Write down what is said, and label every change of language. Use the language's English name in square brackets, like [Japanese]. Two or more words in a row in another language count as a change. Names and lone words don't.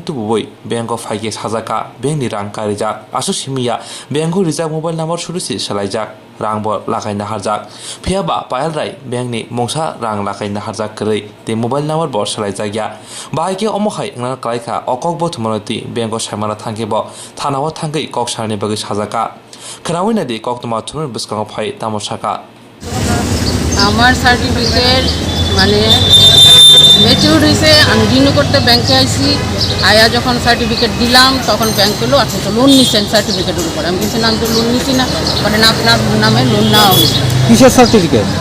[Kok Borok] tu boi bank of Haike Hazaka bank ni rang karijak aso simia bank rizak [English] mobile number [Kok Borok] sulusi salaijak rang bo lakai na harjak phia ba payal rai bank ni mongsa rang lakai na harjak krei te [English] mobile number [Kok Borok] bo salai jagya bai ke omokhai ngna klai kha okok bo thmonati bank o saimana thangke bo thana o thangkai kok sarni bagi sajaka khrawi na di Koktwma thunur biskang phai tamosaka [Bangla] আমার সার্টিফিকেট মানে ম্যাচিউর হয়েছে আমি রিনিউ করতে ব্যাংকে আইসি আয়া যখন সার্টিফিকেট দিলাম তখন ব্যাংক বললো আচ্ছা তো লোন নিচ্ছেন সার্টিফিকেটের উপর আমি কিছু নাম তো লোন নিচ্ছি না মানে না আপনার নামে লোন নেওয়া হয়েছে কিসের সার্টিফিকেট?